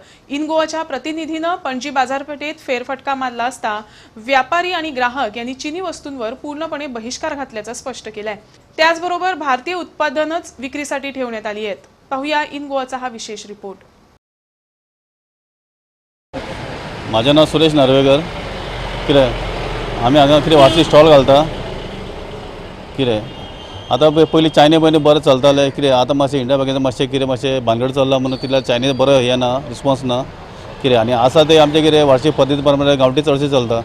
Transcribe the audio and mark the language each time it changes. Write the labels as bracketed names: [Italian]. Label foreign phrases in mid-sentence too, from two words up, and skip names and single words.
[Marathi] इन गोवाच्या प्रतिनिधीनं पणजी बाजारपेठेत फेरफटका मारला असता व्यापारी आणि ग्राहक यांनी चीनी वस्तूंवर पूर्णपणे बहिष्कार घातल्याचं स्पष्ट केलंय। त्याचबरोबर भारतीय उत्पादनच विक्रीसाठी ठेवण्यात आली आहेत। पाहूया इन गोवाचा हा विशेष रिपोर्ट। माझे नाव सुरेश नार्वेकर। [Konkani] कितें आमी हांगा कितें वाटली स्टॉल घालता। कितें आतां पयलीं चायना पयलीं बरें चलतालें। कितें आतां मातशें इंडिया बँकेचें मातशें भानगड चल्ला म्हणून तितल्या चायनीज बरो हें ना, रिस्पॉन्स ना। कितें आनी आसा ते आमचे कितें वार्षिक पद्दती प्रमाणे गांवठी चडशें चलता।